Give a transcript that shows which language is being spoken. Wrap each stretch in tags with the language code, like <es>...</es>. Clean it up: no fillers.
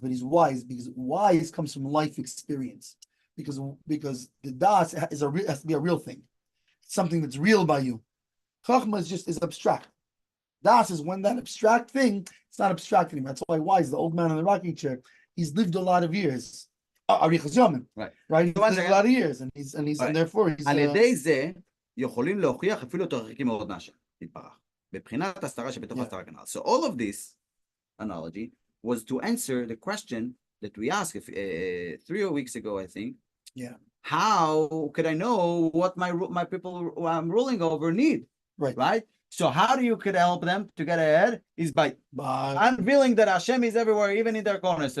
<en>But he's wise because wise comes from life experience. Because the das has to be a real thing, something that's real by you. Chachma is abstract. Das is when that abstract thing, it's not abstract anymore. That's why wise, the old man in the rocking chair, he's lived a lot of years. Right. He's lived a lot of years, and therefore he's.</en> <he>על ידי זה יכולים להוכיח אפילו יותר רחוקים מאוד מהשם, יתברך. בבחינת הסתרה שבתוך הסתרה כנ"ל.</he> <en>So all of this analogy was to answer the question that we asked 3 weeks ago, I think. Yeah. How could I know what my people who I'm ruling over need? Right. So how do you could help them to get ahead is by unveiling that Hashem is everywhere, even in their corners.</en>